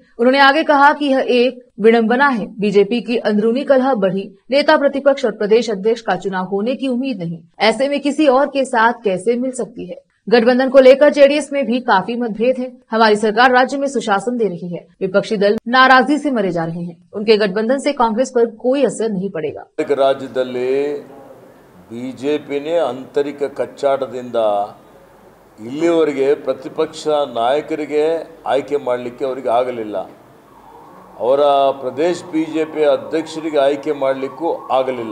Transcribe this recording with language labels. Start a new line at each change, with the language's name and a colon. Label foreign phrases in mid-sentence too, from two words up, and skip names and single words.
Hindi: उन्होंने आगे कहा कि यह एक विडंबना है। बीजेपी की अंदरूनी कलह बढ़ी, नेता प्रतिपक्ष और प्रदेश अध्यक्ष का चुनाव होने की उम्मीद नहीं, ऐसे में किसी और के साथ कैसे मिल सकती है। गठबंधन को लेकर जेडीएस में भी काफी मतभेद है। हमारी सरकार राज्य में सुशासन दे रही है, विपक्षी दल नाराजगी से मरे जा रहे हैं। उनके गठबंधन से कांग्रेस पर कोई असर नहीं पड़ेगा।
Kannada: राज्यದಲ್ಲಿ ಬಿಜೆಪಿನೇ ಆಂತರಿಕ ಕಚ್ಚಾಟದಿಂದ ಇಲ್ಲಿವರೆಗೆ ಪ್ರತಿಪಕ್ಷ ನಾಯಕರಿಗೆ ಆಯ್ಕೆ ಮಾಡಲಿಕ್ಕೆ ಅವರಿಗೆ ಆಗಲಿಲ್ಲ, ಅವರ ಪ್ರದೇಶ ಬಿಜೆಪಿ ಅಧ್ಯಕ್ಷರಿಗೆ ಆಯ್ಕೆ ಮಾಡಲಿಕ್ಕೂ ಆಗಲಿಲ್ಲ।